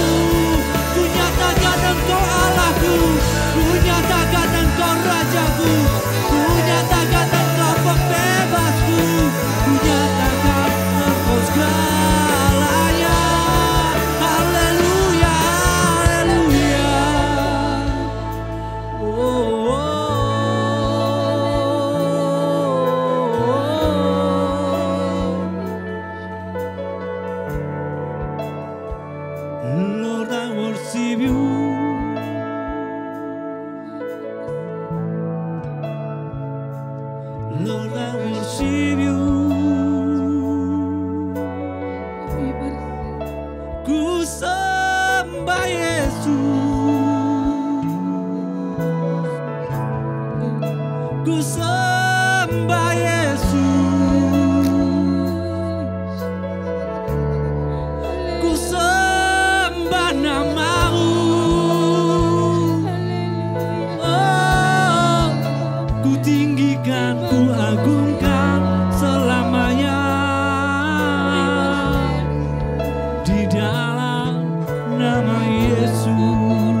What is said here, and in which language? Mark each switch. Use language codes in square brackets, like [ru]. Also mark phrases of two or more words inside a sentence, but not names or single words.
[id] Ku nyatakan Engkau Allahku, ku nyatakan Engkau Rajaku, ku nyatakan Engkau pembebasku, ku nyatakan Engkau segalanya. Haleluya, haleluya. [en] Oh, Lord, I worship You. Lord, I worship You. [id] Ku sembah Yesus, ku sembah Yesus, ku sembah nama-Mu. Oh, ku tinggikan, ku agungkan selamanya di dalam nama Yesus.